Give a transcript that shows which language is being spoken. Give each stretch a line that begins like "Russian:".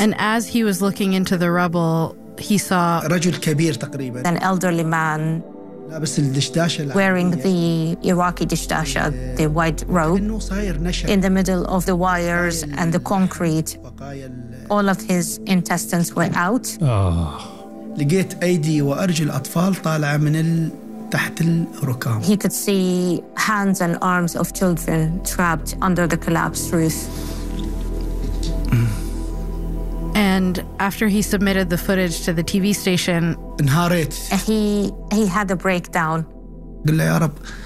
English: And as he was looking into the rubble, he saw an elderly man wearing the Iraqi dishdasha, the white robe, in the middle of the wires and the concrete. All of his intestines were out.
Arabic: لقيت أيدي وأرجل أطفال طالعة من تحت الركام.
English: He could see hands and arms of children trapped under the collapsed roof. And after he submitted the footage to the TV station,
Arabic: انهارت.
English: He had a breakdown.
Arabic: قل يا رب.